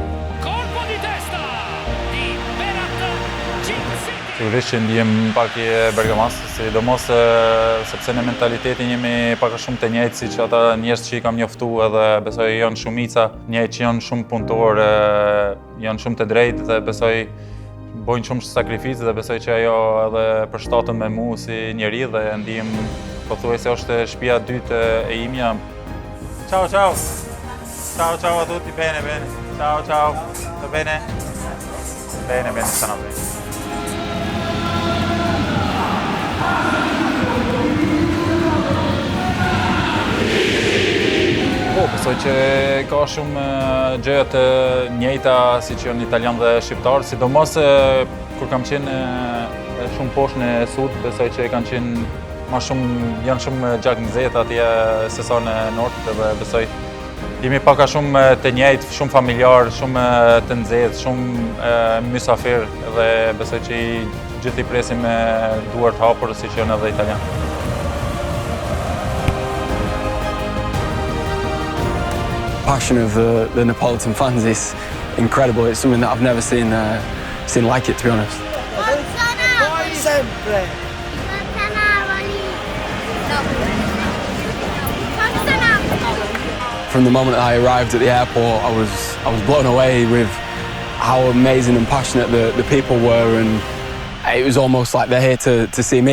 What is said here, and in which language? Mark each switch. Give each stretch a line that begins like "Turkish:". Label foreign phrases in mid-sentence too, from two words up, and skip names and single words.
Albanian: Sigurisht që ndihem pak i Bergamasë, sidomos sepse në mentalitetin jemi pak a shumë të njëjtë siç ata njerëz që i kam njoftu, edhe besoj janë shumica njerëz që janë shumë punëtor, janë shumë të drejtë dhe besoj bojnë shumë sakrificë dhe besoj që ajo edhe përshtaten me mua si njeri dhe ndihem pothuajse është shtëpia e dytë e imja.
Italian: Ciao ciao. Ciao ciao a tutti, bene bene. Ciao ciao. Va bene? Bene bene, stanno bene.
Albanian: Besoj që ka shumë gjëra të njëjta siç janë italian dhe shqiptar, sidomos kur kam qenë shumë poshtë në sud, besoj që janë shumë gjak nxehtë atje se sa në nord, dhe besoj jemi pak a shumë të njëjtë, shumë familjar, shumë të nxehtë, shumë mysafir dhe besoj që gjithë i presim me duar të hapur siç janë edhe italian.
English: Passion of the Neapolitan fans is incredible. It's something that I've never seen like it, to be honest. From the moment that I arrived at the airport, I was blown away with how amazing and passionate the people were, and it was almost like they're here to see me.